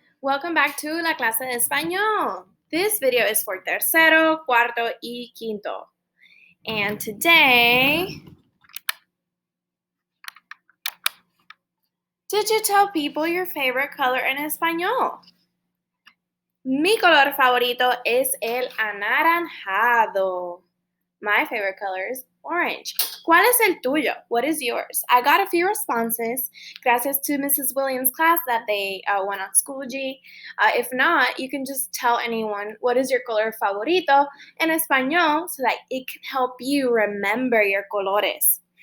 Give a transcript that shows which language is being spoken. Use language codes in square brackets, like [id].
[en] Welcome back to [es] la clase de español. [en] This video is for [es] tercero, cuarto, y quinto. [en] And today, did you tell people your favorite color in español? [es] Mi color favorito es el anaranjado. [en] My favorite color is orange. [es] ¿Cuál es el tuyo? [en] What is yours? I got a few responses. Gracias to Mrs. Williams' class that they went on Schoology. If not, you can just tell anyone what is your [es] color favorito en español [en] so that it can help you remember your colores.